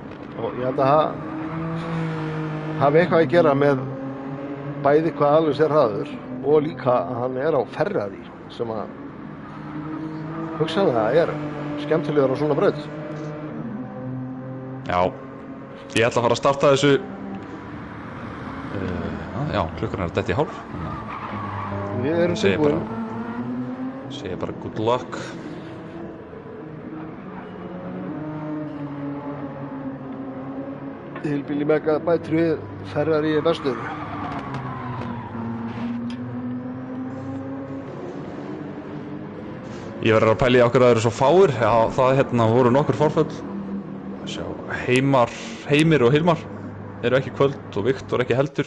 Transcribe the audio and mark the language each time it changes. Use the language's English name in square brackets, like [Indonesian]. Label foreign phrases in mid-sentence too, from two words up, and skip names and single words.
[Icelandic] Og ég held að það hafi eitthvað að gera með bæði hvað Alex er hraður og líka að hann er á Ferrari sem að hugsanlega er skemmtilegur á svona braut. Já, ég ætla að fara að starta þessu já, klukkan er að detta í hálf. Við erum tilbúin. Segir bara [English] good luck. [Icelandic] Hillbilly Mega bætir við, Ferrari er bestur. Ég verður að pæla í okkur að það eru svo fáir. Já, það voru nokkur forföll. Sjá, Heimir og Hilmar eru ekki kvöld og Viktor ekki heldur.